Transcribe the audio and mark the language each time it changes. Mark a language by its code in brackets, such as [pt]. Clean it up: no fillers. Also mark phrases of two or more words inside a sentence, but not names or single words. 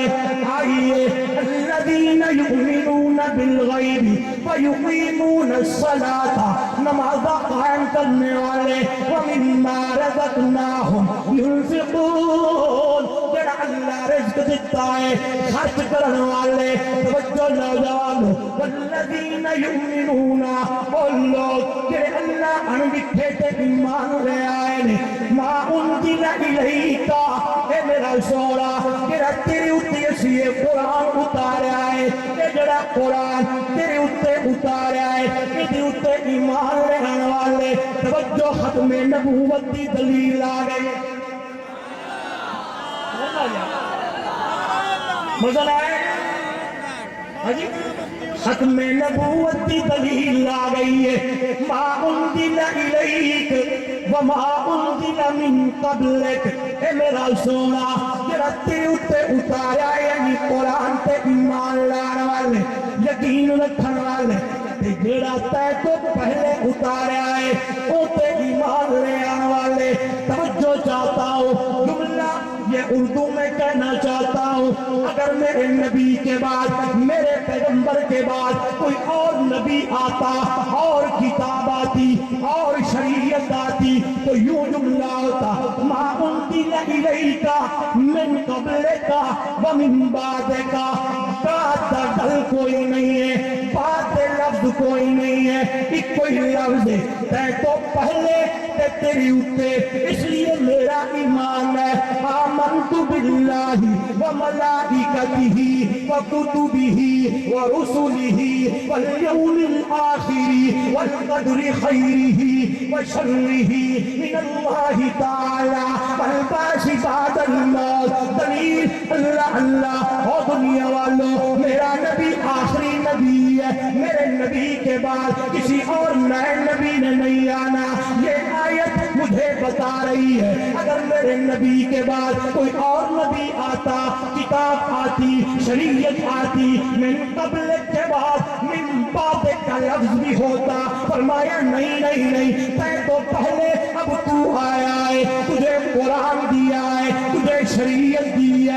[pa] آئیے [ar] الذین یؤمنون بالغیب ویقیمون الصلاۃ، [pa] نماز قائم کرنے والے، [ar] ومما رزقناہم ينفقون، [pa] جڑا اللہ رزق دیتا ہے خرچ کرنے والے۔ توجہ نوجوان، [ar] والذین یؤمنون، [pa] وہ لوگ جڑے اللہ ان لکھے تے ایمان لے آئے نے، [ar] ما انزل الیک، [pa] اے میرا سونا جڑا تیرے اوتے اسی قرآن اتاریا ہے، اے جڑا قرآن تیرے اوتے اتاریا ہے، اے اوتے ایمان لے آنے والے۔ [ur] توجہ، ختم نبوت کی دلیل آ گئی۔ مزہ آئے؟ ختم نبوت کی دلیل آ گئی ہے۔ [ar] ما انزل الیک وما انزل من قبلک، [pa] اے میرا سونا جڑا تیرے اوتے اتاریا ہے، یعنی قرآن تے ایمان لانے والے، یقین رکھن والے، جڑا تے تو پہلے اتاریا ہے او تے ایمان لے آنے والے۔ [ur] توجہ چاہتا ہوں، جملہ یہ اردو میں کہنا چاہتا ہوں، اگر میرے نبی کے بعد، میرے پیغمبر کے بعد کوئی اور نبی آتا، اور کتاب آتی، اور شریعت آتی، تو یوں جملہ ہوتا، [ar] ما انزل الیک من قبلک ومن بعدک۔ [ur] بات دل کوئی نہیں ہے، بات لفظ کوئی نہیں ہے، ایک کوئی لفظ ہے، [pa] تے تو پہلے تے تیری اوتے، [ur] اس لیے میرا ایمان ہے۔ [ar] آمنت باللہ وملائکتہ وکتبہ ورسلہ والیوم الآخر والقدر خیرہ وشرہ من اللہ تعالی والبعث بعد الموت۔ [ur] دلیل اللہ اللہ، او دنیا والوں، میرا نبی آخری نبی ہے، میرے نبی کے بعد کسی اور نئے نبی نے نہیں آنا۔ یہ آیت مجھے بتا رہی ہے اگر میرے نبی کے بعد کوئی اور نبی آتا، کتاب آتی، شریعت آتی، [ar] من قبل [ur] کے بعد [ar] من بعد [ur] کا لفظ بھی ہوتا، فرمایا نہیں نہیں نہیں، [pa] تے تو پہلے، [ur] اب تو آیا ہے، تجھے قرآن دیا ہے، تجھے شریعت دی ہے۔